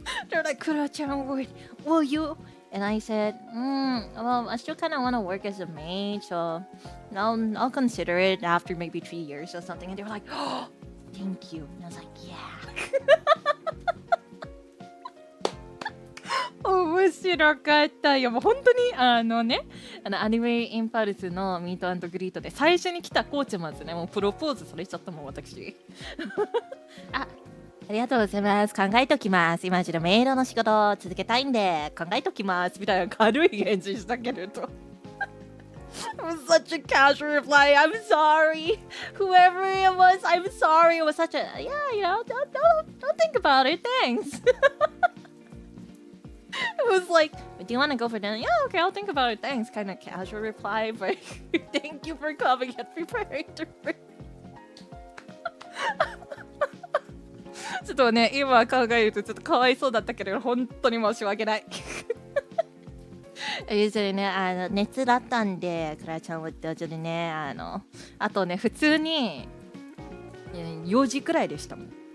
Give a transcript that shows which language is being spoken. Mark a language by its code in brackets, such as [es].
[en] They're like, Klara Charmwood, will you? And I said, well, I still kind of want to work as a maid, so I'll consider it after maybe 3 years or something. And they were like, oh, thank you. And I was like, yeah. [ja] 面白かった。いやもう本当にアニメインパルスのミート&グリートで最初に来たコーチャマズね、もうプロポーズされちゃったもん私。ありがとうございます。考えときます。今一度メイドの仕事を続けたいんで考えときますみたいな軽い返事したけれど。 [en] It was such a casual reply. I'm sorry. Whoever it was, I'm sorry. It was such a yeah, you know, don't think about it. Thanks. It was like, do you want to go for dinner? Yeah, okay, I'll think about it. Thanks. Kind of casual reply, but thank you for coming and preparing to bring. [ja] ちょっとね、今考えるとちょっとかわいそうだったけど、本当に申し訳ない。ゆずりね、熱だったんで、クラちゃんはちょっとね、あとね、普通に4時くらいでしたもん。